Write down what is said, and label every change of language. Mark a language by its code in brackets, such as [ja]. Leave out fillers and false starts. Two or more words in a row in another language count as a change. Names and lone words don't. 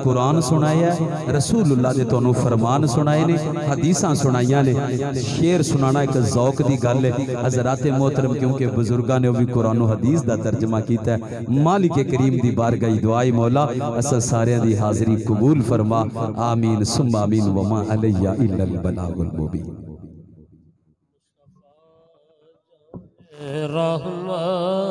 [pa] قرآن سنایا رسول‌اللہ دے تہانوں فرمان سنائے نے حدیثاں سنائیاں نے شعر سنانا ایک ذوق دی گل ہے حضرات محترم کیونکہ بزرگاں نے بھی قرآن حدیث دا ترجمہ کیتا ہے مالک کریم دی بارگاہ دعائی مولا اساں ساریاں دی حاضری قبول فرما [ar] آمين ثم آمين وما علينا إلا البلاغ المبين.